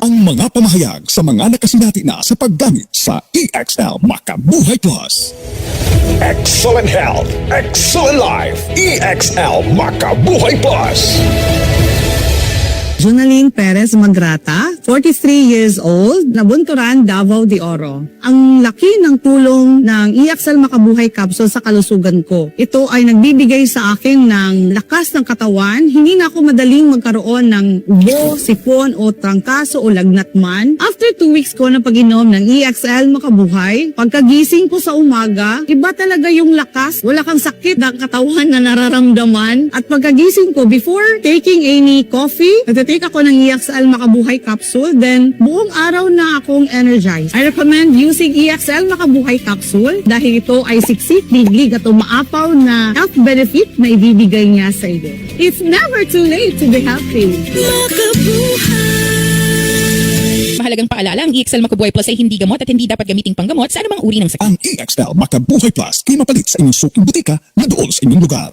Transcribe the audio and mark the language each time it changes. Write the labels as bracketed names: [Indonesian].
[Cebuano] Ang mga pamahayag sa mga nakasinati na sa paggamit sa EXL Makabuhay Plus. [English] Excellent health, excellent life. EXL Makabuhay Plus. Jonaline Perez Magrata, 43 years old, Nabunturan, Davao de Oro. [Filipino] Ang laki ng tulong ng EXL Makabuhay Capsule sa kalusugan ko. Ito ay nagbibigay sa akin ng lakas ng katawan. Hindi na ako madaling magkaroon ng ubo, sipon o trangkaso o lagnat man. [English] After 2 weeks [Filipino] ko na pag-inom ng EXL Makabuhay, pagkagising ko sa umaga, iba talaga yung lakas. Wala kang sakit ng katawan na nararamdaman. At pagkagising ko, [English] before taking any coffee, [Filipino] take ako ng EXL Makabuhay Capsule, then buong araw na akong energized. [English] I recommend using [Filipino] EXL Makabuhay Capsule dahil ito ay siksik, diglig at umaapaw na health benefit na ibibigay niya sa iyo. [English] It's never too late to be healthy. [Filipino] Mahalagang paalala, ang EXL Makabuhay Plus ay hindi gamot at hindi dapat gamiting panggamot sa anumang uri ng sakit. Ang EXL Makabuhay Plus ay mapalit sa inyong suking butika na doon sa inyong lugar.